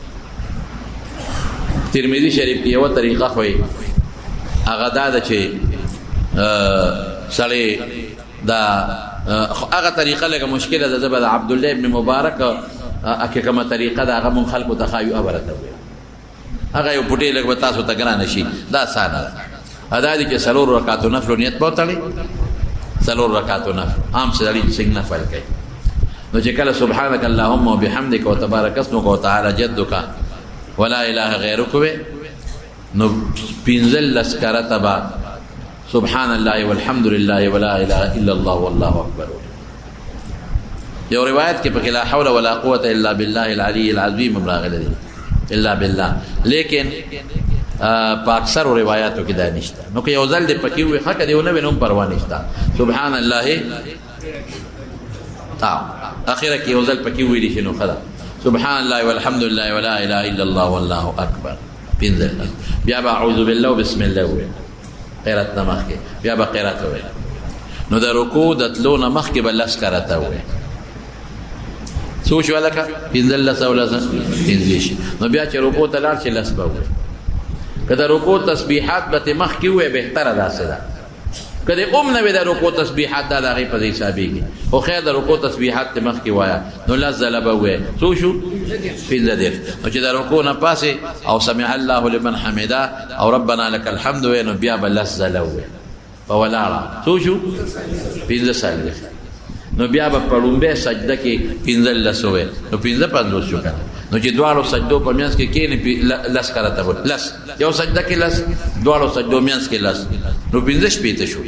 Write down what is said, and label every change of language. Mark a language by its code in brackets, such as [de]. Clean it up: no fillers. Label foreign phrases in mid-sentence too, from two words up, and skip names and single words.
[ps] ترمذي شریف کې یوه طریقه خو هغه دا ده چې سړی دا هغه طریقه لږه مشکله ده زه به د عبدالله ابن مبارک که کومه طریقه ده هغه مونږ خلکو ته ښایو هغه راته ووایه هغه یو پټې لږ به تاسو ته ګرانه شي دا اسانه ده دا دي چې څلور رکعاتو نفلو نیت به وتړئ څلور رکعاتو نفل عام سړي څنګه نفل کوي نو چې کله [ar] سبحانک اللهم وبحمدک وتبارک اسمک وتعالى جدک ولا اله غیرک [ps] وې نو پنځلس کرته به [ar] سبحان الله والحمد لله ولا اله الا الله والله اکبر [ps] یو روایت کې پکې [ar] لا حول ولا قوة الا بالله العلي العظیم [ps] راغلی دی [ar] الا بالله. [ps] لیکن په اکثرو روایاتو کې دا نشته. نو که یو ځل دې پکې وي ښه، که دې ونه وي نو هم پروا نشته. [ar] سبحان الله [ps] اخره کې یو ځل پکې ویلی شي نو ښه ده. [ar] سبحان الله والحمد لله ولا اله الا الله والله اکبر پنځه. [ps] بیا به [ar] اعوذ بالله وبسم الله [ps] ووایي قرات نه مخکې، بیا به قرات ووایي. نو د رکوع د تلو نه مخکې به لس کرته ووایي. څو شو هلکه؟ پنځلس او لس پنځه شي. نو بیا چې رکوع ته لاړ شي لس به ووایي. که د رکوع تسبیحات به ترې مخکې ووایي بهتره داسې ده. که د ام نه وي د رکوع تسبیحات دا د هغې په ځای حسابېږي. خو خیر د رکوع تسبیحات ترې مخکې وایه نو لس ځله به ووایي. څو شو؟ پنځه دېرش. نو چې د رکوع نه پاسې او [ar] سمع الله لمن حمده [ps] او [ar] ربنا لك الحمد [ps] وایي نو بیا به لس ځله ووایي په ولاړه. څو شو؟ پنځه څلوېښت. نو بیا به په لومبۍ سجده کې پنځلس ووایي نو پنځه پنځوس شو که نه. نو چې دواړو سجدو په منځ کې کښېنې لس کرته وایي. لس یو سجده کې لس، دواړو سجدو منځ کې لس، نو پنځه شپېته شو.